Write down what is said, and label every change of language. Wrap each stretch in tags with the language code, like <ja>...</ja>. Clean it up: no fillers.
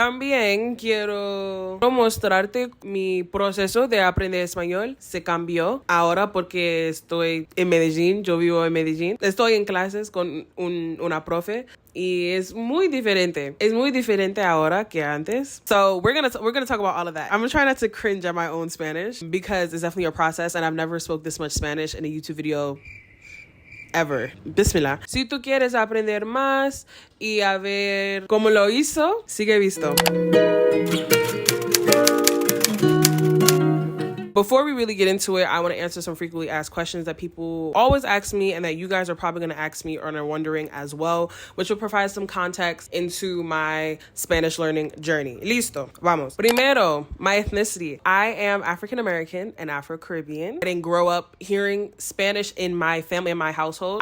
<es>También quiero mostrarte mi proceso de aprender español. Se cambió ahora porque estoy en Medellin. Yo vivo en Medellin. Estoy en clases con una profe. Y es muy diferente. Es muy diferente ahora que antes.</es> <en>So we're gonna talk about all of that. I'm gonna try not to cringe at my own Spanish because it's definitely a process and I've never spoke this much Spanish in a YouTube video ever.</en> <ar>Bismillah.</ar> <es>Si tú quieres aprender más y a ver cómo lo hizo, sigue visto.</es> <en>Before we really get into it, I want to answer some frequently asked questions that people always ask me and that you guys are probably going to ask me or are wondering as well, which will provide some context into my Spanish learning journey.</en> <es>Listo, vamos.</es> <en>Primero, my ethnicity. I am African American and Afro-Caribbean. I didn't grow up hearing Spanish in my family, in my household.</en>